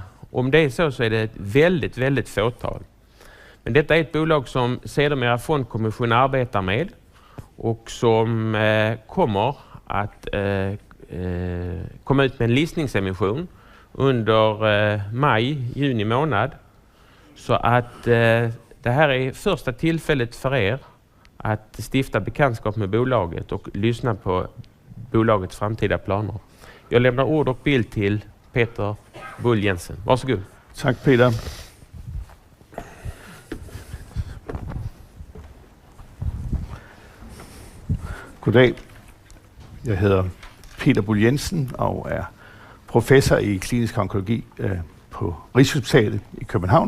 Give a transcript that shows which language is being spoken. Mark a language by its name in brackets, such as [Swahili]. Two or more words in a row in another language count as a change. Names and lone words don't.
[Swedish] Om det är så är det ett väldigt fåtal. Men detta är ett bolag som Sedermera fondkommission arbetar med och som kommer att komma ut med en listningsemission under maj-juni månad. Så att det här är första tillfället för er att stifta bekantskap med bolaget och lyssna på bolagets framtida planer. Jag lämnar ord och bild till Buhl Jensen. Varsågod. Tack Peter. Goddag. [Danish] Jeg hedder Buhl Jensen og er professor i klinisk onkologi på Rigshospitalet i København.